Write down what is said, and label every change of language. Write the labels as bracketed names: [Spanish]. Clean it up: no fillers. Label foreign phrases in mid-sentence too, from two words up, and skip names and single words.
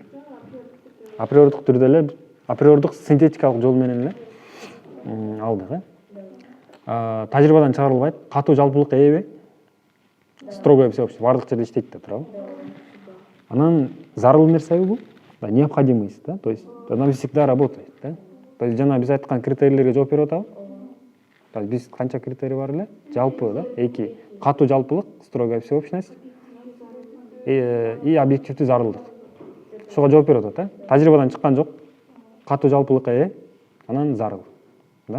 [Kyrgyz] Априордук түрдө эле, априордук синтетикалык жол менен эле алдык. Тажрыйбадан чыгарылбайт, катуу жалпылыкка ээби? [Russian] Строгое всеобщее, [Kyrgyz] бардык жерде иштейт да туурабы? Анан зарыл нерсеби бул? [Russian] Необходимость, да? То есть она всегда работает, да? То есть [Kyrgyz] жана биз айткан критерийлерге жооп берип атабы? [Russian] То есть [Kyrgyz] биз канча критерий бар эле? Жалпы, да? 2. Катуу жалпылык, [Russian] строгая всеобщность и [Kyrgyz] объективдүү зарылдык. Ушуга жооп берип атат, да? Тажрыйбадан чыккан жок, катуу жалпылыкка ээ, анан зарыл, да?